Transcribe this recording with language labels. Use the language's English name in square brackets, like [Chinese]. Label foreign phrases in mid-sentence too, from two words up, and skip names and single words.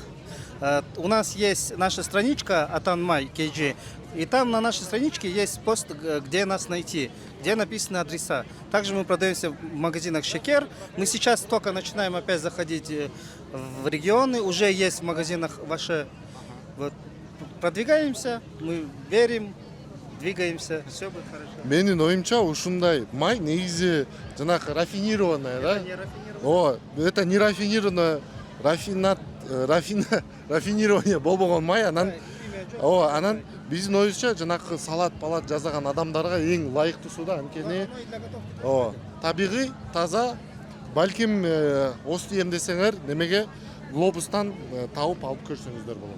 [Russian] У нас есть наша страничка «Атанмай KG», и там на нашей страничке есть пост, где нас найти, где написаны адреса. Также мы продаемся в магазинах «Шекер». Мы сейчас только начинаем опять заходить в регионы, уже есть в магазинах «Ваше». Вот. Продвигаемся, мы верим, двигаемся, все будет хорошо. [Kyrgyz] Менин оюмча ушундай май негизи жанагы рафинированная, да? [Russian] Это не рафинированное, [Kyrgyz] рафинирование болбогон май, анан биздин оюбузча жанагы салат жасаган адамдарга эң ылайыктуусу да, анткени табигый, таза, балким осу ем десеңер, немеге Глобустан тауып алып көрсөңүздөр болот.